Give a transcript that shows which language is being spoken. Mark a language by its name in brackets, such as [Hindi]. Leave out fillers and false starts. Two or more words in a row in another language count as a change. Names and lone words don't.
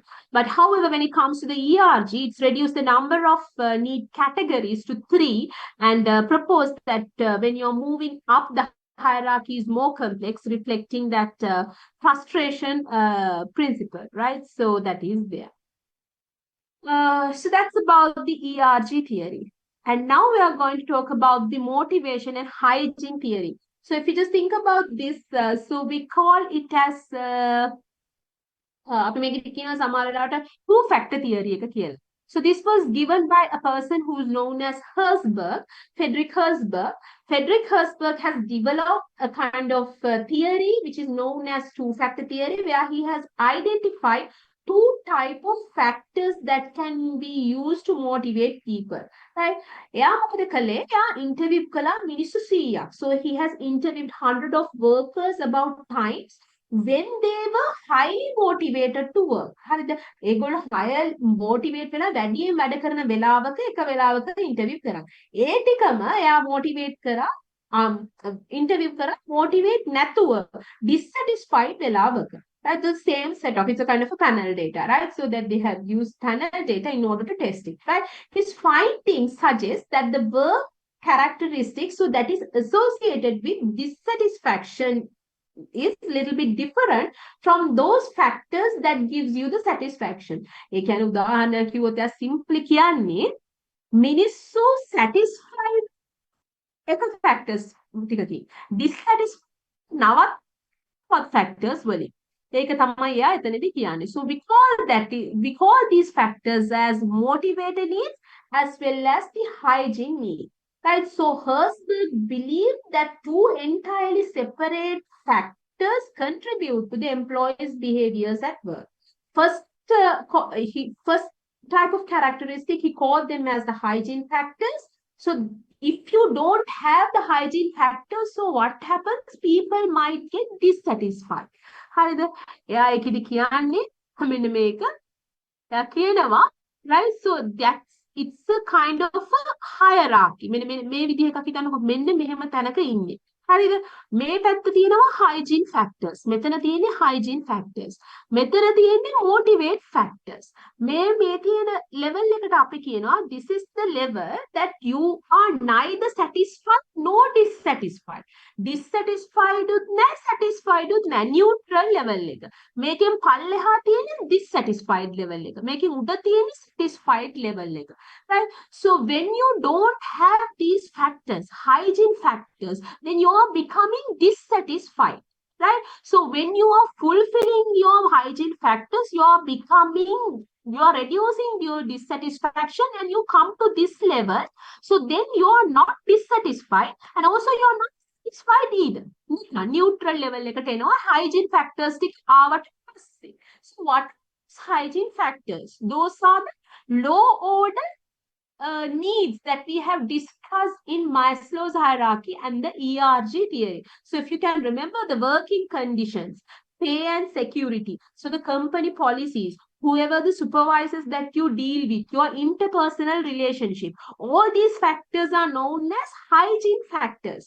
[English] But however, when it comes to the ERG, it's reduced the number of need categories to 3 and proposed that when you're moving up, the hierarchy is more complex, reflecting that frustration principle, right? So that is there. So that's about the ERG theory. And now we are going to talk about the motivation and hygiene theory. So if you just think about this, so we call it as [Sinhala] අපි මේක කියනවා සමහර වෙලාවට [English] two factor theory [Sinhala] එක කියලා. [English] So this was given by a person who is known as Herzberg, Friedrich Herzberg. Friedrich Herzberg has developed a kind of theory which is known as two-factor theory, where he has identified 2 type of factors that can be used to motivate people, right? [Sinhala] එයා මොකද කළේ? එයා interview කළා මිනිස්සු 100ක්. [English] So he has interviewed hundred of workers about times when they were highly motivated to work. [Sinhala] හරිද? ඒගොල්ලෝ [English] high motivate [Sinhala] වෙලා වැඩියෙන් වැඩ කරන වෙලාවක එක වෙලාවක interview කරා. ඒ ටිකම එයා motivate කරා interview කරා motivate නැතුව dissatisfied වෙලාවක. [English] That's the same setup. It's a kind of a panel data, right? So that they have used panel data in order to test it, right? His findings suggest that the work characteristics, so that is associated with dissatisfaction is little bit different from those factors that gives you the satisfaction. [Sinhala] ඒ කියන්නේ උදාහරණයක් කිව්වොත් එයා simply කියන්නේ මිනිස්සු satisfied එක factors ටිකකින් dissatisfied නවත් factors වලින්. ඒක තමයි එයා එතනදී කියන්නේ. [English] So we call these factors as motivated needs as well as the hygiene need. Right? So Herzberg believed that two entirely separate factors contribute to the employee's behaviors at work. First, first type of characteristic, he called them as the hygiene factors. So if you don't have the hygiene factors, so what happens? People might get dissatisfied. [Sinhala] හරිද? එයා ඒකෙදි කියන්නේ මෙන්න මේක. එයා කියනවා, right? [English] So that's it's a kind of a hierarchy. [Sinhala] මෙන්න මේ විදිහ එකක් හිතන්නකො මෙන්න මෙහෙම තැනක ඉන්නේ. හරිද? මේ පැත්ත තියෙනවා [English] hygiene factors. [Sinhala] මෙතන තියෙන්නේ [English] hygiene factors. [Sinhala] මෙතන තියෙන්නේ [English] motivate factors. [Sinhala] මේ තියෙන level එකට අපි කියනවා [English] this is the level that you are neither satisfied nor dissatisfied. [Sinhala] Dissatisfied උත් නැහැ, satisfied උත් නැහැ. [English] Neutral level [Sinhala] එක. මේකෙන් පල්ලෙහා තියෙන්නේ [English] dissatisfied level [Sinhala] එක. මේකෙන් උඩ තියෙන්නේ [English] satisfied level [Sinhala] එක. Right? [English] So when you don't have these factors, hygiene factors, then you are becoming dissatisfied. Right? So when you are fulfilling your hygiene factors, you are reducing your dissatisfaction and you come to this level. So then you are not dissatisfied and also you are not satisfied either. Neutral level [Sinhala] එකට එනවා [English] hygiene factors [Sinhala] ටික ආවට පස්සේ. [English] So what is hygiene factors? Those are the low order needs that we have discussed in Maslow's hierarchy and the ERG theory. So if you can remember the working conditions, pay and security, so the company policies, whoever the supervisors that you deal with, your interpersonal relationship, all these factors are known as hygiene factors.